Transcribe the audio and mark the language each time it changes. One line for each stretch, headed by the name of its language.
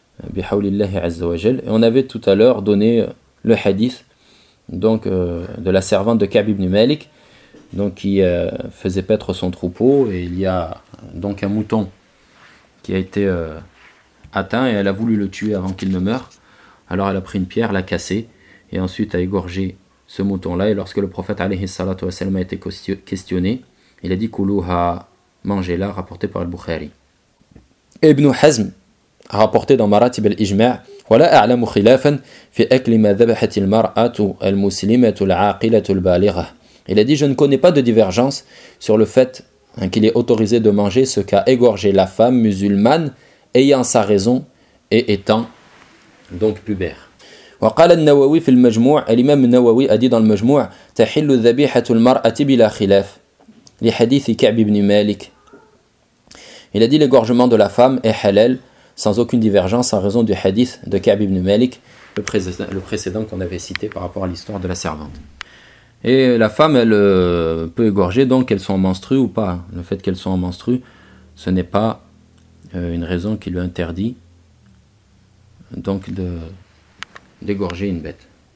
French: Bihawlillahi azza wa jal. Et on avait tout à l'heure donné le hadith donc, de la servante de Ka'b ibn Malik donc, qui faisait paître son troupeau et il y a donc un mouton qui a été atteint et elle a voulu le tuer avant qu'il ne meure. Alors elle a pris une pierre, l'a cassée et ensuite a égorgé ce mouton-là. Et lorsque le prophète alayhi salatu wasalam, a été questionné, il a dit « Kuluha, mangez-la » rapporté par Al-Bukhari. Ibn Hazm a rapporté dans Maratib al-Ijma'
Arabic: ولا أعلم خلافا في أكل ما ذبحت المرأة المسلمة العاقلة البالغة.
French: Il a dit je ne connais pas de divergence sur le fait qu'il est autorisé de manger ce qu'a égorgé la femme musulmane ayant sa raison et étant donc pubère.
Arabic: وقال النووي في المجموع الإمام النووي
French: a dit dans le
Arabic: مجموع تحل ذبيحة المرأة بلا خلاف لحديث كعب بن مالك.
French: Il a dit l'égorgement de la femme est halal sans aucune divergence en raison du hadith de Ka'b ibn Malik, le précédent qu'on avait cité par rapport à l'histoire de la servante. Et la femme, elle peut égorger, donc qu'elle soit en menstrue ou pas. Le fait qu'elle soit en menstrue, ce n'est pas une raison qui lui interdit donc d'égorger une bête.